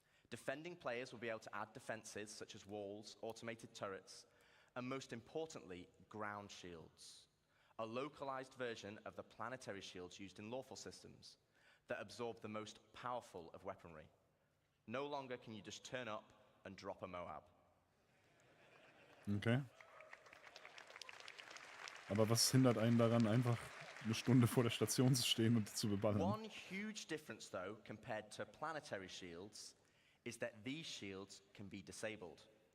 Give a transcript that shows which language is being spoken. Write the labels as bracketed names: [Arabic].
[English] Defending players will be able to add defenses such as walls, automated turrets, and most importantly, ground shields, a localized version of the planetary shields used in lawful systems that absorb the most powerful of weaponry. No longer can you just turn up and drop a Moab. Okay. [German] Aber was hindert einen daran, einfach eine Stunde vor der Station zu stehen und zu beballern? [English] One huge difference, though, compared to planetary shields, is that these shields can be disabled.